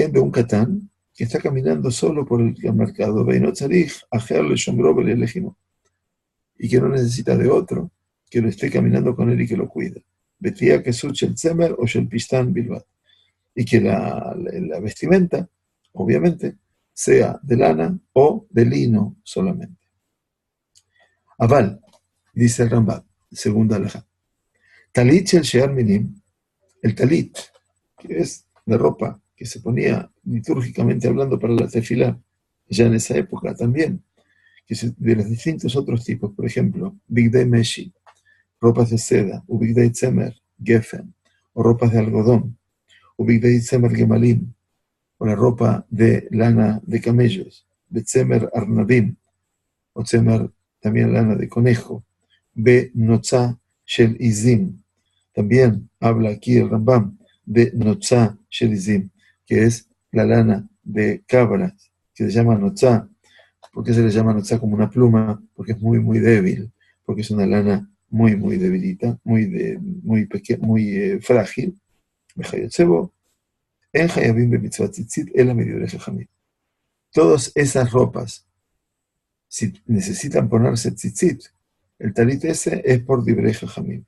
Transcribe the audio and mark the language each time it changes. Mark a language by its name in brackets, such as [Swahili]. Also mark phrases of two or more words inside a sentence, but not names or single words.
[Spanish] De un catán que está caminando solo por el mercado, y que no necesita de otro que lo esté caminando con él y que lo cuide. Y que la vestimenta, obviamente, sea de lana o de lino solamente. Aval, dice el Rambam, segunda halajá. [Hebrew] טלית של שאר מינים, [Spanish] el talit, que es de ropa que se ponía litúrgicamente hablando para la tefilá, ya en esa época también, que de los distintos otros tipos, por ejemplo, [Hebrew] בגדי משי, [Spanish] ropas de seda, o [Hebrew] בגדי צמר גפן, [Spanish] o ropas de algodón, o [Hebrew] בגדי צמר גמלים, [Spanish] o la ropa de lana de camellos, de [Hebrew] צמר ארנבים, [Spanish] o tzemer también lana de conejo, be [Hebrew] נוצה של עזים. [Spanish] También habla aquí el Rambam de [Hebrew] נוצה של עזים, [Spanish] que es la lana de cabras, que se llama notzah. ¿Por qué se le llama notzah como una pluma? Porque es muy, muy débil, porque es una lana muy, muy debilita, muy frágil. Todas esas ropas, si necesitan ponerse tzitzit, el talit ese es por [Hebrew] דברי חכמים.